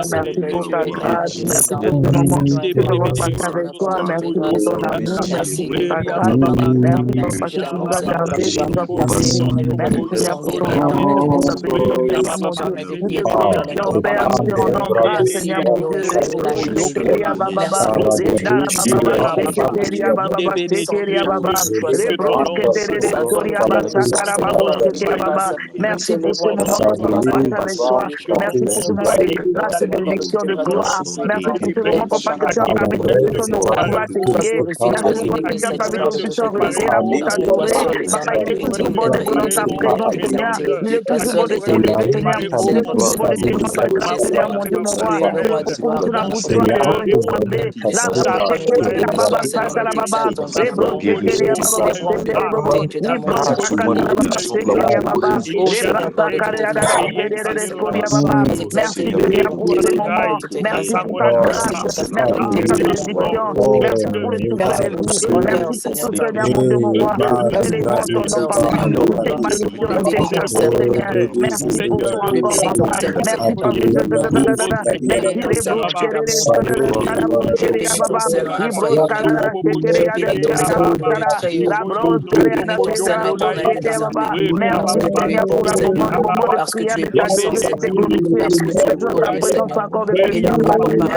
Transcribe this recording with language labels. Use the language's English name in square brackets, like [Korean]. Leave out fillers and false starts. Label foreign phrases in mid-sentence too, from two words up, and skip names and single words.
[French] merci pour ta grâce, merci pour ce Merci. moment que nous avons passé Merci pour avec la toi, bonté merci de pour ton Seigneur. amour, merci Merci pour ta pour grâce, merci Papa que tu nous as gardés, tu nous as protégés, merci Seigneur pour ton amour, pour ta bénédiction, Seigneur mon Dieu. Nous te glorifions, Père, nous te rendons grâce, Seigneur mon Dieu. Rebrochekeria bababa, Reda bababa, Sheketeria bababa, Shekeria baba, Rebrochekeria basakara babo, Shekeria baba. Merci pour ce moment que nous avons passé avec toi. Merci pour ce moment de grâce, de bénédiction, de gloire. Merci pour ce moment, Papa, que tu as permis que nous puissions nous retrouver à te prier. Merci, Papa, que tu as permis que nous puissions révéler pour t'adorer. Papa, il est toujours bon d'être dans ta présence, Seigneur. Il est toujours bon de t'élever, Seigneur. Il est toujours bon de te rendre ta grâce, Seigneur, mon Dieu, mon roi. Il est pour nous la bouture, la borosande, la brochekele, la baba, sata, la baba, les brochekele, la baba, sendele, bobo, les brochekele, la baba, sekele, la baba, les brasakale, la baba, sendele, skoria, baba. Merci, Seigneur, pour ce moment. Merci pour ta grâce. Merci pour ta bénédiction. Merci pour le souffle de vie. Merci pour tout, Seigneur, mon Dieu, mon roi. Nous célébrons ton nom, Papa. Toutes tes malédictions, nous t'exaltons, Seigneur. Merci beaucoup encore, Papa. Merci parce que merci les brouches, les brouches, la brosse, merci Seigneur pour le moment de prière, de t'adorer, de te glorifier, d'être dans ta présence encore depuis ce soir, Seigneur.